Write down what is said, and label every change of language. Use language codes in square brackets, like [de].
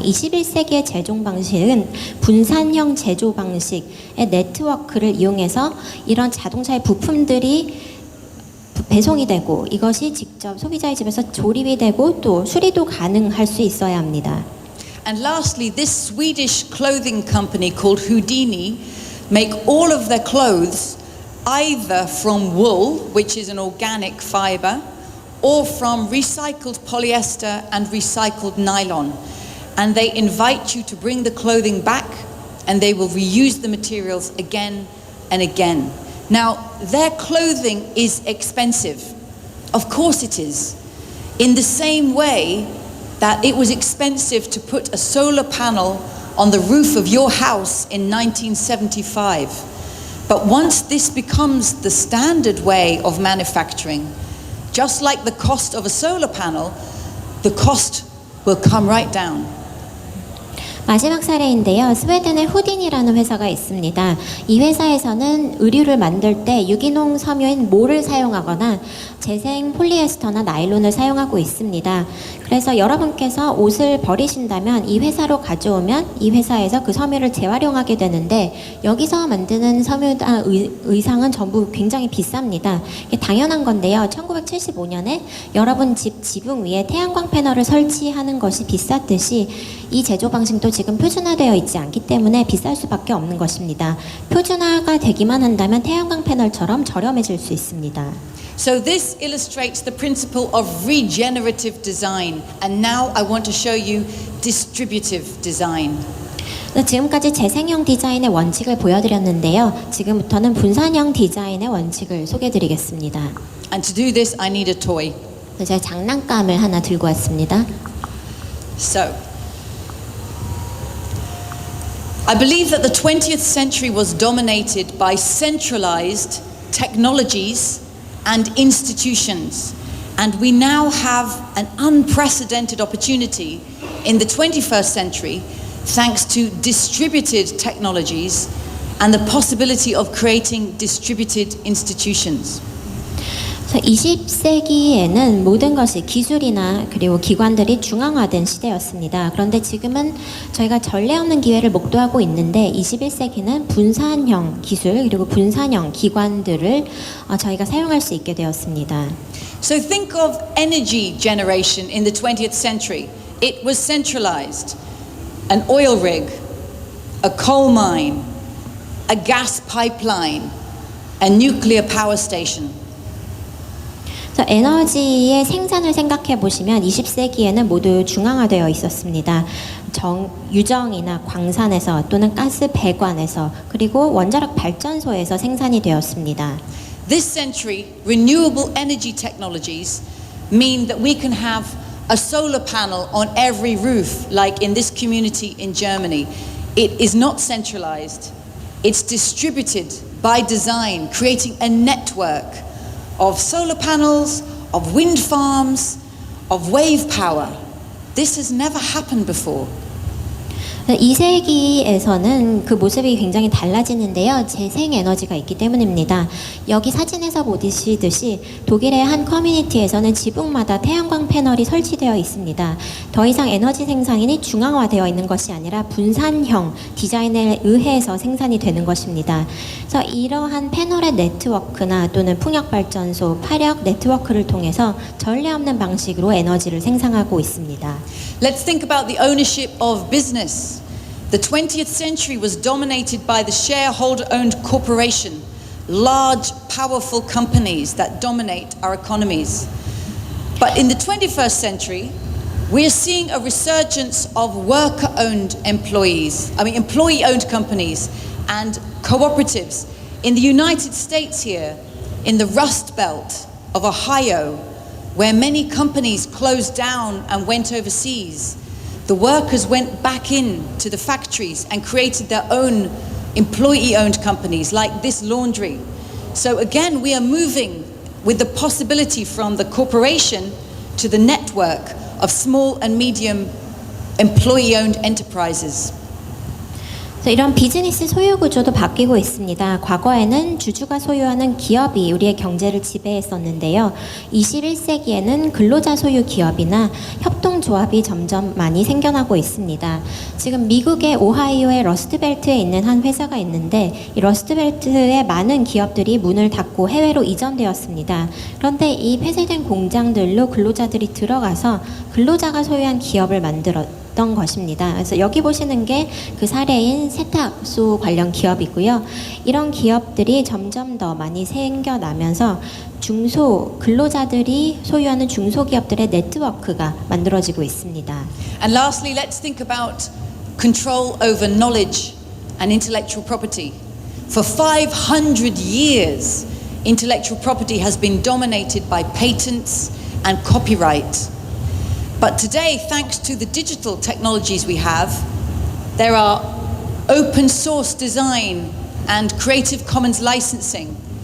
[ko] 21세기의 제조 방식은 분산형 제조 방식의 네트워크를 이용해서 이런 자동차의 부품들이 배송이 되고 이것이 직접 소비자의 집에서 조립이 되고 또 수리도 가능할 수 있어야 합니다. [en] And lastly, this Swedish clothing company called Houdini make all of their clothes either from wool, which is an organic fiber, or from recycled polyester and recycled nylon. And they invite you to bring the clothing back and they will reuse the materials again and again. Now, their clothing is expensive. Of course it is. In the same way that it was expensive to put a solar panel on the roof of your house in 1975. But once this becomes the standard way of manufacturing, just like the cost of a solar panel, the cost will come right down. [ko] 마지막 사례인데요. 스웨덴의 후딘이라는 회사가 있습니다. 이 회사에서는 의류를 만들 때 유기농 섬유인 몰을 사용하거나 재생 폴리에스터나 나일론을 사용하고 있습니다. 그래서 여러분께서 옷을 버리신다면 이 회사로 가져오면 이 회사에서 그 섬유를 재활용하게 되는데 여기서 만드는 섬유나 의상은 전부 굉장히 비쌉니다. 이게 당연한 건데요. 1975년에 여러분 집 지붕 위에 태양광 패널을 설치하는 것이 비쌌듯이 이 제조 방식도 지금 표준화되어 있지 않기 때문에 비쌀 수밖에 없는 것입니다. 표준화가 되기만 한다면 태양광 패널처럼 저렴해질 수 있습니다. [en] So this illustrates the principle of regenerative design, and now I want to show you distributive design. [ko] 지금까지 재생형 디자인의 원칙을 보여드렸는데요. 지금부터는 분산형 디자인의 원칙을 소개해드리겠습니다. [en] And to do this, I need a toy. [ko] 제가 장난감을 하나 들고 왔습니다. [en] So, I believe that the 20th century was dominated by centralized technologies and institutions, and we now have an unprecedented opportunity in the 21st century thanks to distributed technologies and the possibility of creating distributed institutions. [ko] 20세기에는 모든 것이 기술이나 그리고 기관들이 중앙화된 시대였습니다. 그런데 지금은 저희가 전례 없는 기회를 목도하고 있는데 21세기는 분산형 기술 그리고 분산형 기관들을 저희가 사용할 수 있게 되었습니다. [en] So think of energy generation in the 20th century. It was centralized. An oil rig, a coal mine, a gas pipeline, a nuclear power station. [ko] 에너지의 생산을 생각해 보시면 20세기에는 모두 중앙화되어 있었습니다. 유정이나 광산에서 또는 가스 배관에서 그리고 원자력 발전소에서 생산이 되었습니다. [en] This century, renewable energy technologies mean that we can have a solar panel on every roof, like in this community in Germany. It is not centralized. It's distributed by design, creating a network of solar panels, of wind farms, of wave power. This has never happened before. [ko] 2세기에서는 그 모습이 굉장히 달라지는데요. 재생에너지가 있기 때문입니다. 여기 사진에서 보시듯이 독일의 한 커뮤니티에서는 지붕마다 태양광 패널이 설치되어 있습니다. 더 이상 에너지 생산이 중앙화되어 있는 것이 아니라 분산형 디자인에 의해서 생산이 되는 것입니다. 그래서 이러한 패널의 네트워크나 또는 풍력발전소, 파력 네트워크를 통해서 전례 없는 방식으로 에너지를 생산하고 있습니다. [en] Let's think about the ownership of business. The 20th century was dominated by the shareholder-owned corporation, large, powerful companies that dominate our economies. But in the 21st century, we're seeing a resurgence of worker-owned employee-owned companies and cooperatives. In the United States here, in the Rust Belt of Ohio, where many companies closed down and went overseas, the workers went back into the factories and created their own employee-owned companies like this laundry. So again, we are moving with the possibility from the corporation to the network of small and medium employee-owned enterprises. [ko] 이런 비즈니스 소유 구조도 바뀌고 있습니다. 과거에는 주주가 소유하는 기업이 우리의 경제를 지배했었는데요. 21세기에는 근로자 소유 기업이나 협동조합이 점점 많이 생겨나고 있습니다. 지금 미국의 오하이오의 러스트벨트에 있는 한 회사가 있는데 이 러스트벨트의 많은 기업들이 문을 닫고 해외로 이전되었습니다. 그런데 이 폐쇄된 공장들로 근로자들이 들어가서 근로자가 소유한 기업을 만들었던 것입니다. 그래서 여기 보시는 게 그 사례인 세탁소 관련 기업이고요. 이런 기업들이 점점 더 많이 생겨나면서 중소 근로자들이 소유하는 중소기업들의 네트워크가 만들어지고 있습니다. [en] And lastly, let's think about control over knowledge and intellectual property. For 500 years, intellectual property has been dominated by patents and copyright. But today, thanks to the digital technologies we have, there are open source design and Creative Commons licensing.